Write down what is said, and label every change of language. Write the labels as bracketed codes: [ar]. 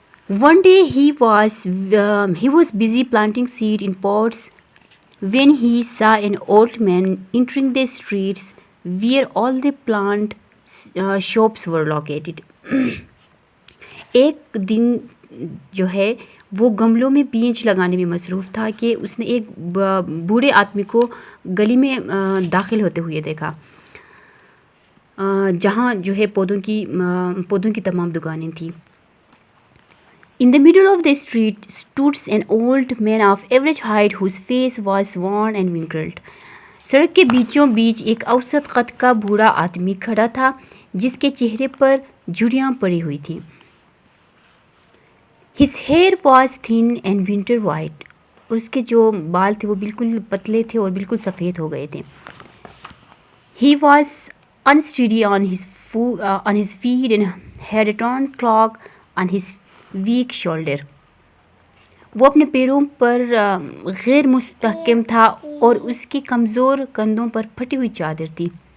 [en] One day he was busy planting seed in pots when he saw an old man entering the streets where all the plant shops were located. [ur] ایک دن جو ہے وہ گملوں میں بیج لگانے میں مصروف تھا کہ اس نے ایک بوڑھے آدمی کو گلی میں داخل ہوتے ہوئے دیکھا جہاں جو ہے پودوں کی تمام دکانیں تھیں. [en] In the middle of the street stood an old man of average height whose face was worn and wrinkled. [ur] سڑک کے بیچوں بیچ ایک اوسط قد کا بوڑھا آدمی کھڑا تھا جس کے چہرے پر جھریاں پڑی ہوئی تھیں. [en] His hair was thin and winter white. [ur] اور اس کے جو بال تھے وہ بالکل پتلے تھے اور بالکل سفید ہو گئے تھے. [en] He was unsteady on his feet and had a torn cloak on his weak shoulder. [ur] وہ اپنے پیروں پر غیر مستحکم تھا اور اس کے کمزور کندھوں پر پھٹی ہوئی چادر تھی.